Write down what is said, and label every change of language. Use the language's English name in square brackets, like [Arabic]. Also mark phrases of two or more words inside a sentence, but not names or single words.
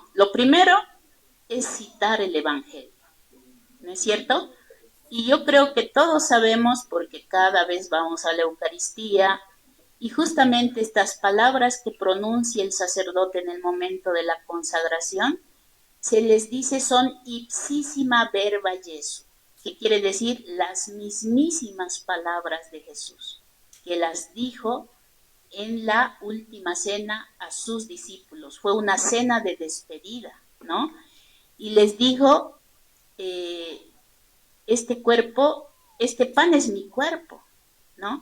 [Spanish] Lo primero es citar el Evangelio, ¿no es cierto? Y yo creo que todos sabemos, porque cada vez vamos a la Eucaristía, y justamente estas palabras que pronuncia el sacerdote en el momento de la consagración, se les dice son [Latin] ipsísima verba Jesu, [Spanish] que quiere decir las mismísimas palabras de Jesús, que las dijo en la última cena a sus discípulos. Fue una cena de despedida, ¿no? Y les dijo, este pan es mi cuerpo, ¿no?